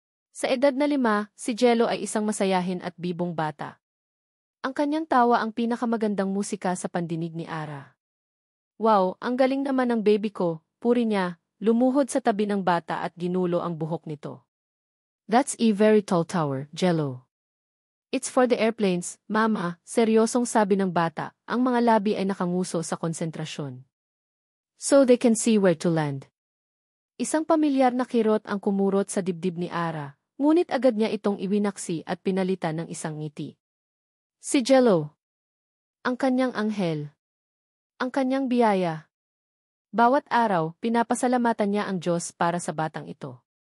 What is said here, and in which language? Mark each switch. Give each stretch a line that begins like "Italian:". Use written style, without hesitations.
Filipino: Sa edad na 5, si Jello ay isang masayahin at bibong bata. Ang kanyang tawa ang pinakamagandang musika sa pandinig ni Ara. Wow, ang galing naman ng baby ko, puri niya, lumuhod sa tabi ng bata at ginulo ang buhok nito.
English: That's a very tall tower, Jello. It's for the airplanes, Mama,
Filipino: seryosong sabi ng bata, ang mga labi ay nakanguso sa konsentrasyon.
English: So they can see where to land.
Filipino: Isang pamilyar na kirot ang kumurot sa dibdib ni Ara, ngunit agad niya itong iwinaksi at pinalitan ng isang ngiti. Si Jello. Ang kanyang anghel. Ang kanyang biyaya. Bawat araw, pinapasalamatan niya ang Diyos para sa batang ito.